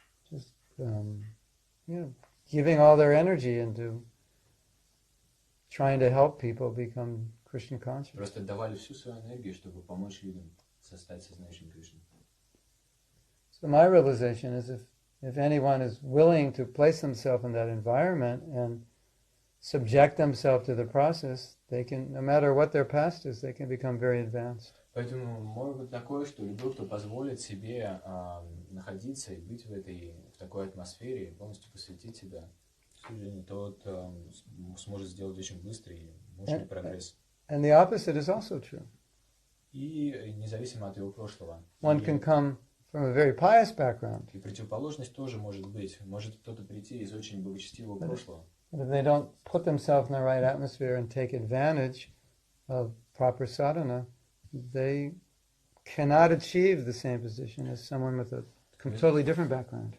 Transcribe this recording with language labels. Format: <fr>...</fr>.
<en>Just giving all their energy into trying to help people become Krishna conscious.</en> <ru>Просто давали всю свою энергию, чтобы помочь людям стать сознающими Кришны.</ru> <en>So my realization is if anyone is willing to place themselves in that environment and subject themselves to the process, they can, no matter what their past is, they can become very advanced.</en> <ru>Поэтому может быть такое, что любой, кто позволит себе находиться и быть в такой атмосфере, полностью посвятить себя служению, тот сможет сделать очень быстрый и мощный прогресс.</ru> <en>And the opposite is also true.</en> <ru>И независимо от его прошлого.</ru> <en>One can come from a very pious background.</en> <ru>И противоположность тоже может быть. Может кто-то прийти из очень благочестивого прошлого.</ru> <en>But if they don't put themselves in the right atmosphere and take advantage of proper sadhana, they cannot achieve the same position as someone with a totally different background.</en>